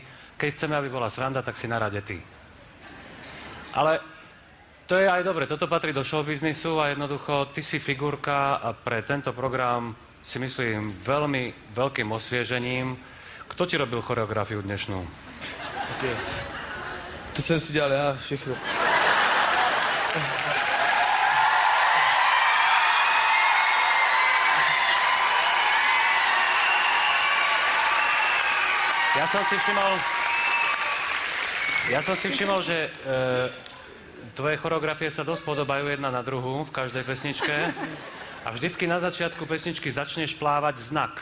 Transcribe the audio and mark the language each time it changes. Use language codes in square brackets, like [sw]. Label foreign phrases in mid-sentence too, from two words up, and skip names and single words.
[sk] Keď chceme, aby bola sranda, tak si na rade ty. Ale to je aj dobre, toto patrí do showbiznisu a jednoducho ty si figurka a pre tento program si myslím veľmi veľkým osviežením. Kto ti robil choreografiu dnešnú? OK. [cs] To jsem si dělal já, všechno. [sk] Ja som si všimol, že tvoje choreografie sa dosť podobajú jedna na druhú v každej pesničke a vždycky na začiatku pesničky začneš plávať znak.